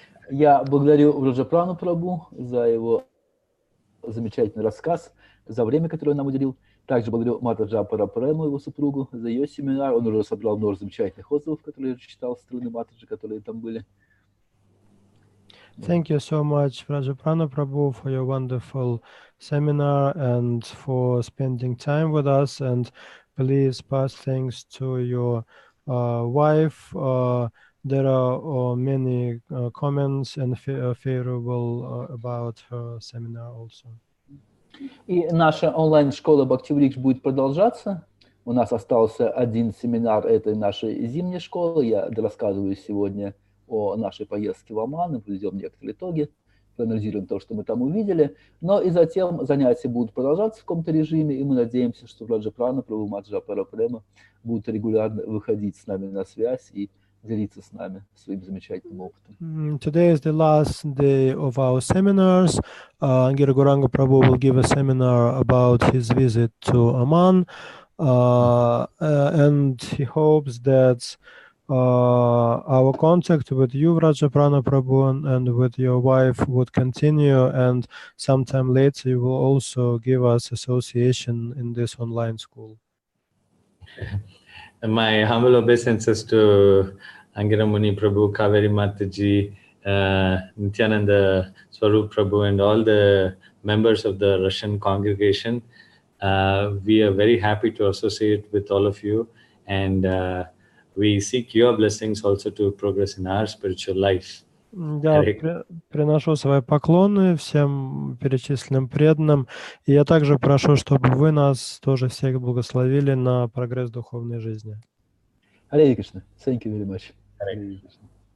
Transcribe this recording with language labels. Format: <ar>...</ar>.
<ru>Я благодарю Враджа Прану Прабху за его замечательный рассказ, за время, которое он нам уделил. Также благодарю Враджа Прану, его супругу, за ее семинар. Он уже собрал множество замечательных отзывов, которые я читал с стороны Матаджи, которые там были.</ru> <en>Thank you so much, Vраджа Prana Prabhu, for your wonderful seminar and for spending time with us. And please pass thanks to your wife. There are many comments and favorable about her seminar also.</en> <ru>И наша онлайн-школа BV.Webinars будет продолжаться. У нас остался один семинар этой нашей зимней школы. Я рассказываю сегодня о нашей поездке в Оман и подведем некоторые итоги. проанализируем то, что мы там увидели. Но и затем занятия будут продолжаться в каком-то режиме, и мы надеемся, что Враджа Прана, Прабху Мужская Према будут регулярно выходить с нами на связь и делиться с нами своим замечательным опытом.</ru> <en>Today is the last day of our seminars. Angira Gauranga Prabhu will give a seminar about his visit to Amman, and he hopes that our contact with you, Vraja Prana Prabhu, and with your wife would continue, and sometime later you will also give us association in this online school. My humble obeisances to Angira Muni Prabhu, Kaveri Mataji, Nityananda Swarup Prabhu, and all the members of the Russian congregation. We are very happy to associate with all of you, and we seek your blessings also to progress in our spiritual life.</en> <ru>Я приношу свои поклоны всем перечисленным преданным, и я также прошу, чтобы вы нас тоже всех благословили на прогресс духовной жизни.</ru> <en>Hare Krishna. Thank you very much. Hare Krishna.</en>